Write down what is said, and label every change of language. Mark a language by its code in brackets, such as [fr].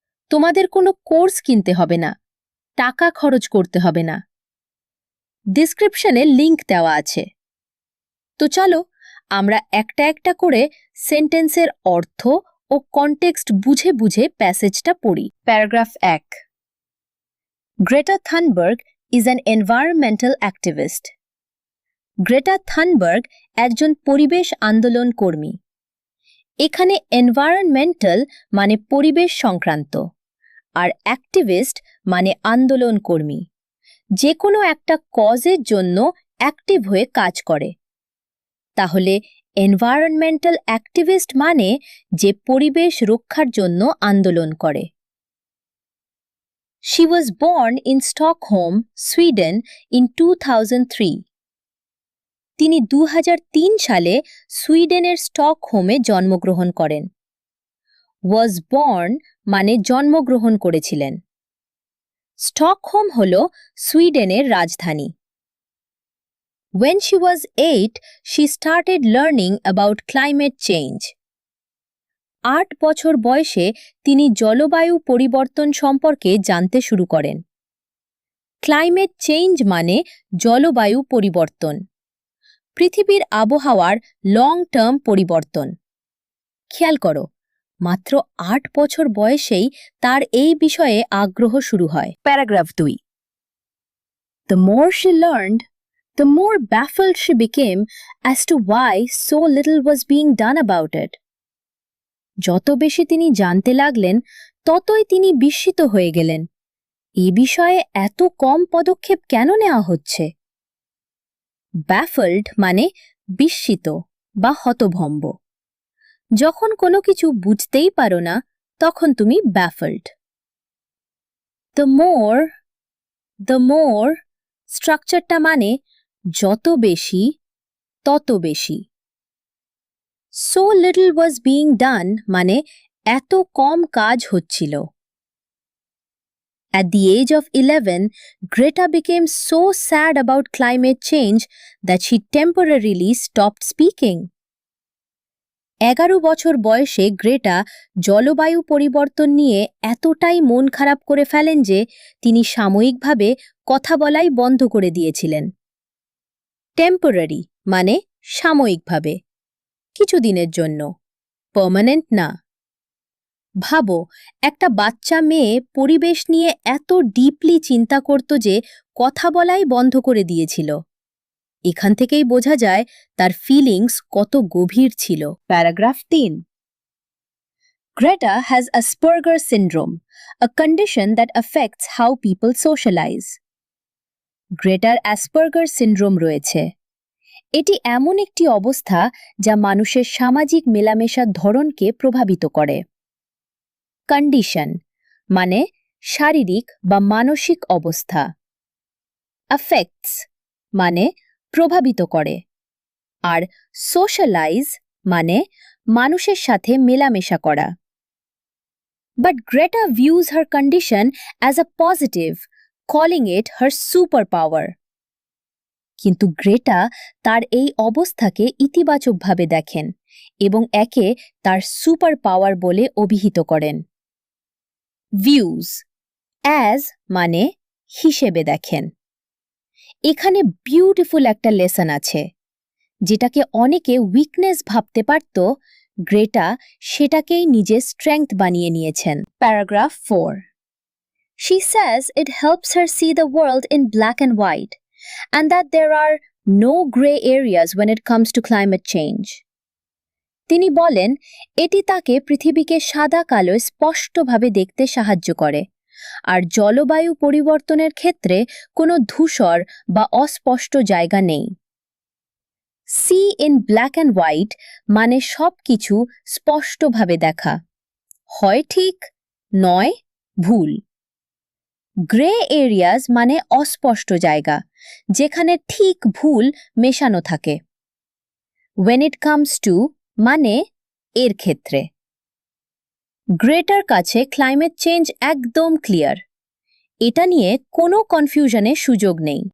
[bn] তোমাদের কোনো কোর্স কিনতে হবে না, টাকা খরচ করতে হবে না। ডেসক্রিপশনে লিংক দেওয়া আছে। তো চলো আমরা একটা একটা করে সেন্টেন্সের অর্থ ও কনটেক্সট বুঝে বুঝে প্যাসেজটা পড়ি। Paragraph 1। [en] Greta Thunberg is an environmental activist. [bn] Greta Thunberg একজন পরিবেশ আন্দোলন কর্মী। এখানে এনভায়রনমেন্টাল মানে পরিবেশ সংক্রান্ত, আর অ্যাক্টিভিস্ট মানে আন্দোলন কর্মী, যে কোনো একটা কজের জন্য অ্যাক্টিভ হয়ে কাজ করে। তাহলে এনভায়রনমেন্টাল অ্যাক্টিভিস্ট মানে যে পরিবেশ রক্ষার জন্য আন্দোলন করে। [en] She was born in Stockholm, Sweden in 2003. [bn] তিনি 2003 সালে সুইডেনের স্টকহোমে জন্মগ্রহণ করেন। ওয়াজ বর্ন মানে জন্মগ্রহণ করেছিলেন। স্টকহোম হল সুইডেনের রাজধানী। [en] When she was 8, she started learning about climate change. [bn] 8 বছর বয়সে তিনি জলবায়ু পরিবর্তন সম্পর্কে জানতে শুরু করেন। ক্লাইমেট চেঞ্জ মানে জলবায়ু পরিবর্তন, পৃথিবীর আবহাওয়ার লং টার্ম পরিবর্তন। খেয়াল করো, মাত্র 8 বছর বয়সেই তার এই বিষয়ে আগ্রহ শুরু হয়। Paragraph 2। [en] The more she learned, the more baffled she became as to why so little was being done about it. [bn] যত বেশি তিনি জানতে লাগলেন, ততই তিনি বিস্মিত হয়ে গেলেন। এই বিষয়ে এত কম পদক্ষেপ কেন নেওয়া হচ্ছে? ব্যাফলড মানে বিস্মিত বা হতভম্ব। যখন কোনো কিছু বুঝতেই পারো না, তখন তুমি ব্যাফলড। দ্য মোর স্ট্রাকচারটা মানে যত বেশি তত বেশি। [en] so little was being done [bn] মানে এত কম কাজ হচ্ছিল। [en] At the age of 11, Greta became so sad about climate change that she temporarily stopped speaking. [bn] 11 বছর বয়সে গ্রেটা জলবায়ু পরিবর্তন নিয়ে এতটাই মন খারাপ করে ফেলেন যে তিনি সাময়িকভাবে কথা বলাই বন্ধ করে দিয়েছিলেন। টেম্পোরারি মানে সাময়িকভাবে, কিছুদিনের জন্য, পার্মানেন্ট না। ভাবো, একটা বাচ্চা মেয়ে পরিবেশ নিয়ে এত ডিপলি চিন্তা করত যে কথা বলাই বন্ধ করে দিয়েছিল। এখান থেকেই বোঝা যায় তার ফিলিংস কত গভীর ছিল। Paragraph 3। [en] Greta has Asperger's syndrome, a condition that affects how people socialize. [bn] Greater অ্যাসপারগার syndrome রয়েছে। এটি এমন একটি অবস্থা যা মানুষের সামাজিক মেলামেশার ধরনকে প্রভাবিত করে। কন্ডিশন মানে শারীরিক বা মানসিক অবস্থা। অ্যাফেক্টস মানে প্রভাবিত করে। আর সোশ্যালাইজ মানে মানুষের সাথে মেলামেশা করা। [en] But Greta views her condition as a positive, calling it her superpower. [bn] কিন্তু গ্রেটা তার এই অবস্থাকে ইতিবাচকভাবে দেখেন এবং একে তার সুপার পাওয়ার বলে অভিহিত করেন। ভিউজ অ্যাজ মানে হিসেবে দেখেন। এখানে বিউটিফুল একটা লেসন আছে। যেটাকে অনেকে উইকনেস ভাবতে পারত, গ্রেটা সেটাকেই নিজের স্ট্রেংথ বানিয়ে নিয়েছেন। Paragraph 4। [en] She says it helps her see the world in black and white, and that there are no gray areas when it comes to climate change. [bn] তিনি বলেন এটি তাকে পৃথিবীকে সাদা কালোয় স্পষ্টভাবে দেখতে সাহায্য করে, আর জলবায়ু পরিবর্তনের ক্ষেত্রে কোনো ধূসর বা অস্পষ্ট জায়গা নেই। [en] see in black and white [bn] মানে সবকিছু স্পষ্টভাবে দেখা, হয় ঠিক, নয় ভুল। গ্রে এরিয়াস মানে অস্পষ্ট জায়গা, যেখানে ঠিক ভুল মেশানো থাকে। [en] When it comes to [bn] মানে এর ক্ষেত্রে। গ্রেটার কাছে ক্লাইমেট চেঞ্জ একদম ক্লিয়ার, এটা নিয়ে কোনো কনফিউশনের সুযোগ নেই।